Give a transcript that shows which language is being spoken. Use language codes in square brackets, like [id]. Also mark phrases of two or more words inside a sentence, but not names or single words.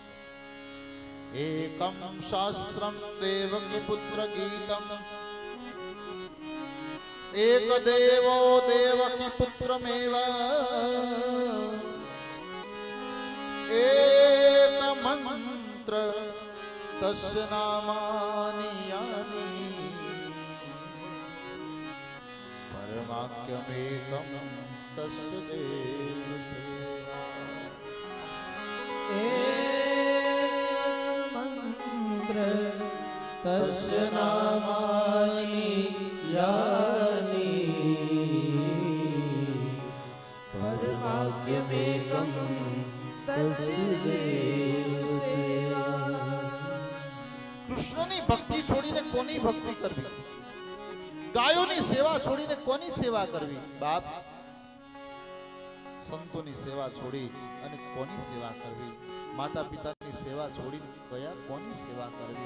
[sa] एकम शास्त्रम देवकी पुत्र गीतम, एक देवो देवकी पुत्रमेवा, एक मंत्र तस्य नामानी यानी, परमाख्यमेकम तस्य देव सेवा. एक मंत्र तस्य नामानी यानी, वाक्यमेकं तस्य देव सेवा। [gu] કૃષ્ણની ભક્તિ છોડીને કોની ભક્તિ કરવી? ગાયોની સેવા છોડીને કોની સેવા કરવી? બાપ, સંતોની સેવા છોડી અને કોની સેવા કરવી? માતા પિતાની સેવા છોડીને કોની સેવા કરવી?